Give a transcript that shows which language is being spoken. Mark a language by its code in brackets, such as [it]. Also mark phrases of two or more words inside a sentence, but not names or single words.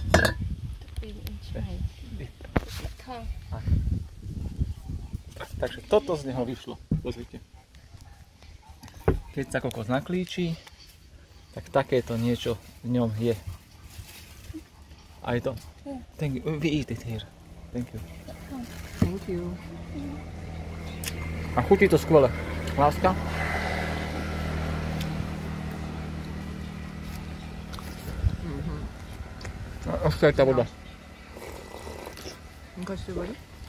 [sk] Takže toto z neho vyšlo. Pozrite. Keď sa kokos naklíči, tak takéto niečo v ňom je. A je to. [en] Thank you. We eat it here. Thank you. Thank you. [sk] A chutí to skvele. Láska? A ešte aj tá voda. Ukáž si vodu?